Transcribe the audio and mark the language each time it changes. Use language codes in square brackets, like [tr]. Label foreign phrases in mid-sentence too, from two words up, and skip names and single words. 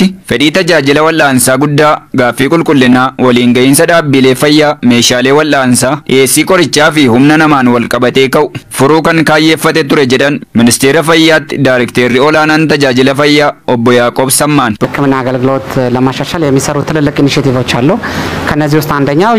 [om] fedhii tajaajila wal'aansaa guddaa gaaffii qulqullinaa waliin ga'iinsa dhaabbilee fayyaa meeshaalee wal'aansaa dhiyeessii qorichaa fi humna namaan wal qabatee ka'u furuu kan kaayyeeffate ture jedhan ministeera fayyaatti daayirikteerri olaanaan tajaajila fayyaa obbo Yaaqoob Sammaan [am] ሕክምና አገልግሎት ለማሻሻል የሚሰሩ ትልልቅ ኢኒሼቲቮች አሉ። ከነዚህ ውስጥ አንደኛው